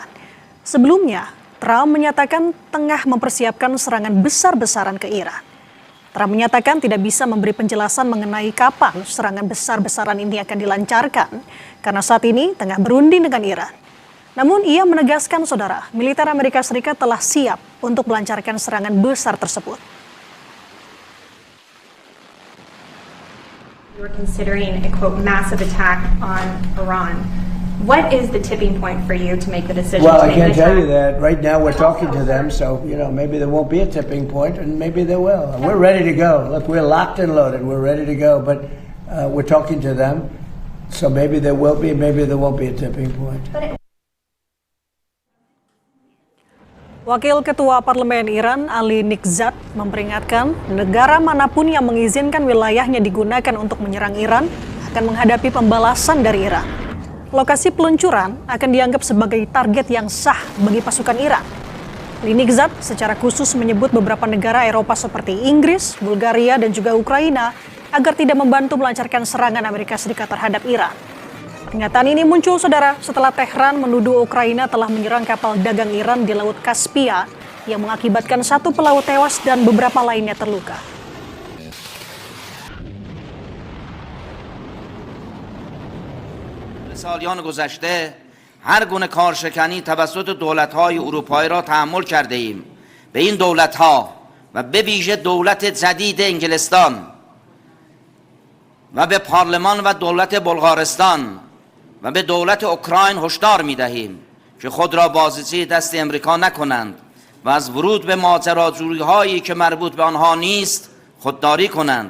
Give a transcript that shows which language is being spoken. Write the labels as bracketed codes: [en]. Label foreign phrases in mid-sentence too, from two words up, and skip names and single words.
[id] Sebelumnya, Trump menyatakan tengah mempersiapkan serangan besar-besaran ke Iran. Trump menyatakan tidak bisa memberi penjelasan mengenai kapan serangan besar-besaran ini akan dilancarkan karena saat ini tengah berunding dengan Iran. Namun ia menegaskan, saudara, militer Amerika Serikat telah siap untuk melancarkan serangan besar tersebut. [en] We're considering a quote massive attack on Iran. What is the tipping point for you to make the decision? Well, I can't tell you that. Right now we're talking to them, so maybe there won't be a tipping point, and maybe there will. We're ready to go. Look, we're locked and loaded. We're ready to go, but we're talking to them, so maybe there will be, maybe there won't be a tipping point. [id] Wakil Ketua Parlemen Iran, Ali Nikzat, memperingatkan negara manapun yang mengizinkan wilayahnya digunakan untuk menyerang Iran akan menghadapi pembalasan dari Iran. Lokasi peluncuran akan dianggap sebagai target yang sah bagi pasukan Iran. Ali Nikzat secara khusus menyebut beberapa negara Eropa seperti Inggris, Bulgaria, dan juga Ukraina agar tidak membantu melancarkan serangan Amerika Serikat terhadap Iran. Pernyataan ini muncul, saudara, setelah Tehran menuduh Ukraina telah menyerang kapal dagang Iran di Laut Kaspia yang mengakibatkan 1 pelaut tewas dan beberapa lainnya terluka. [fa] سالیان گذشته هر گونه کارشکنی توسط دولت‌های اروپایی را تحمل کرده ایم. به این دولت‌ها و به ویژه دولت جدید انگلستان و به پارلمان و دولت بلغارستان و به دولت اوکراین هشدار می‌دهیم که خود را بازیچه دست امریکا نکنند و از ورود به ماجراجویی‌هایی که مربوط به آنها نیست خودداری کنند.